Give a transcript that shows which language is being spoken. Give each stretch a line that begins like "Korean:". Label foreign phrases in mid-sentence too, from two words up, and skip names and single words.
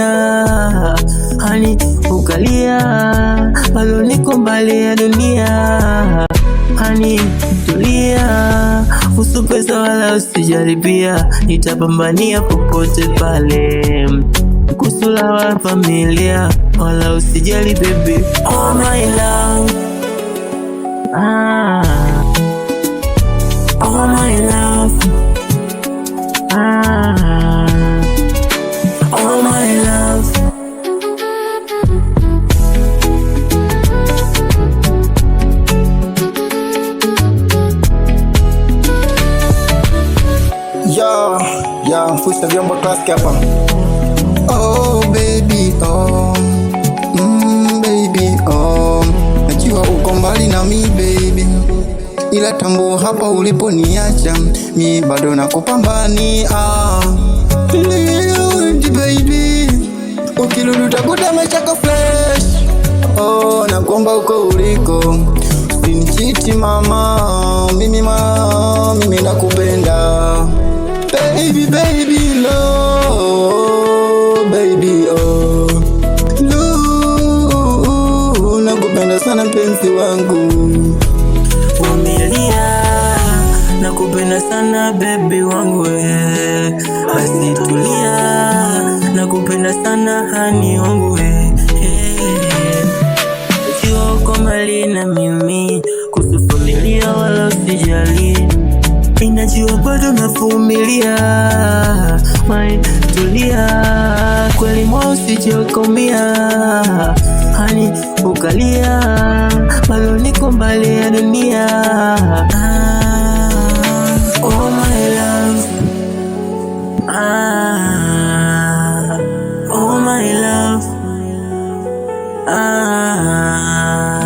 Swahili: Hani ukalia, bado niko mbali ya dunia. Hani tulia, kuhusu pesa wala usijaribia. Nitapambania popote pale, kusula wa familia wala usijali baby.
English: Oh my love, oh my love, oh my love.
Swahili: Fusha vyombo klasi hapa.
English: Oh baby, oh baby,
Swahili: oh najua uko mbali na mi baby, ila tambua hapa uliponiacha mi bado nakupambania. Baby, ukirudi utakuta mechaka fresh. Oh, nakuomba uko uliko usinichiti mama, mimi nakupenda.
English: Baby, baby, love, baby, oh, love,
Swahili: nakupenda sana mpenzi wangu. Vumilia, nakupenda sana baby wangu. Basi tulia, nakupenda sana hani wangu. Jua uko mbali na mimi, kuhusu familia wala usijali. Ninajua bado navumilia. Tulia, kweli moyo usijokomia. Hani ukalia, bado niko mbali ya dunia.
English: Oh my love, oh my love,